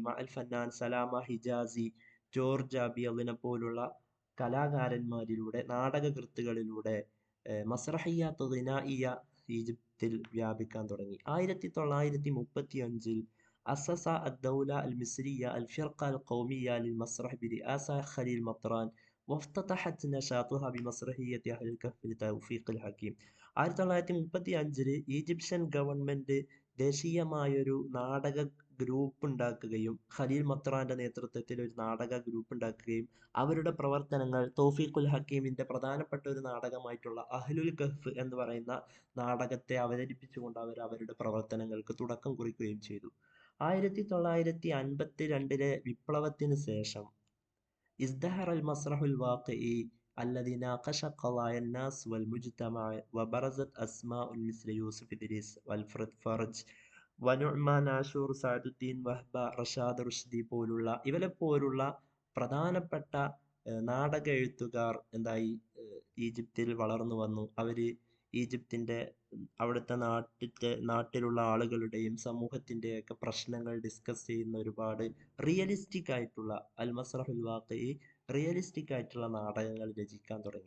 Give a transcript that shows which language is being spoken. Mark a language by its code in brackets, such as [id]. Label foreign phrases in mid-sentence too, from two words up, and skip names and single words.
[ar] مع الفنان [ml] സലാമ ഹിജാസി, ജോർജ് അബിയലിനെ പോലുള്ള കലാകാരന്മാരിലൂടെ, നാടകകൃത്തുകളിലൂടെ [ar] مسرحيات غنائية [ml] ഈജിപ്തിൽ വ്യാപിക്കാൻ തുടങ്ങി. [ar] 1935-ൽ أسست الدولة المصرية الفرقة القومية للمسرح برئاسة خليل مطران وافتتحت نشاطها بمسرحية أهل الكهف لتوفيق الحكيم. [ml] 1935-ൽ ഈജിപ്ഷ്യൻ ഗവൺമെന്റ് ദേശീയമായൊരു നാടക ഗ്രൂപ്പ് ഉണ്ടാക്കുകയും ഖലീൽ മത്റാന്റെ നേതൃത്വത്തിൽ ഒരു നാടക ഗ്രൂപ്പ് ഉണ്ടാക്കുകയും അവരുടെ പ്രവർത്തനങ്ങൾ തൗഫീഖുൽ ഹക്കീമിന്റെ പ്രധാനപ്പെട്ട ഒരു നാടകമായിട്ടുള്ള അഹ്ലുൽ കഹ്ഫ് എന്ന് പറയുന്ന നാടകത്തെ അവതരിപ്പിച്ചുകൊണ്ട് അവരുടെ പ്രവർത്തനങ്ങൾക്ക് തുടക്കം കുറിക്കുകയും ചെയ്തു. 1952-ലെ വിപ്ലവത്തിന് ശേഷം [ar] ازدهر المسرح الواقعي الذي ناقش قضايا الناس والمجتمع وبرزت أسماء مثل يوسف إدريس والفرد فرج [ml] വനുഅ്മാൻ ആഷൂർ, സഅദുദ്ദീൻ വഹ്ബ, റഷാദ് റുഷ്ദി പോലുള്ള പ്രധാനപ്പെട്ട നാടക എഴുത്തുകാർ ഈജിപ്തിൽ വളർന്നു വന്നു. അവര് ഈജിപ്തിന്റെ അവിടുത്തെ നാട്ടിലുള്ള ആളുകളുടെയും സമൂഹത്തിന്റെയൊക്കെ പ്രശ്നങ്ങൾ ഡിസ്കസ് ചെയ്യുന്ന ഒരുപാട് റിയലിസ്റ്റിക് ആയിട്ടുള്ള [ar] المسرح الواقعي, [ml] റിയലിസ്റ്റിക് ആയിട്ടുള്ള നാടകങ്ങൾ രചിക്കാൻ തുടങ്ങി.